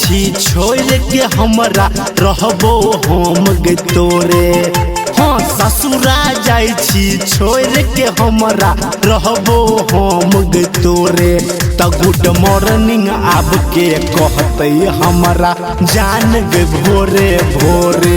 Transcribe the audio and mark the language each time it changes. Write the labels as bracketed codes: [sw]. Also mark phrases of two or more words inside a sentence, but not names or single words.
[mai] छोड़ के हमरा रहबो हम गे तोरे। हाँ ससुरा जाई छी छोड़ के हमरा रहबो हम गे तोरे। त [en] good morning [mai] आब के कहते हमरा जान गे भोरे भोरे।